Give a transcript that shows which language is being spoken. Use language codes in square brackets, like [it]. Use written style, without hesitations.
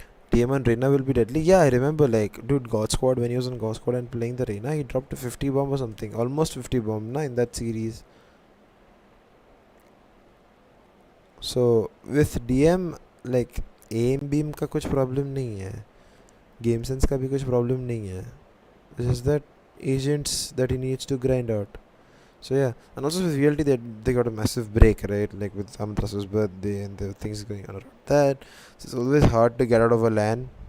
[en] DM and Reyna will be deadly. Yeah, I remember like dude God Squad, when he was on God Squad and playing the Reyna, he dropped a 50 bomb or something. Almost 50 bomb in that series. So with DM like [hi] aim beam का कुछ problem नहीं है. Game sense का भी कुछ problem नहीं है. [en] It's just that agents that he needs to grind out. So yeah, and also with VLT they got a massive break, right? Like with Amatrasa's birthday and the things going on around that. So it's always hard to get out of a LAN.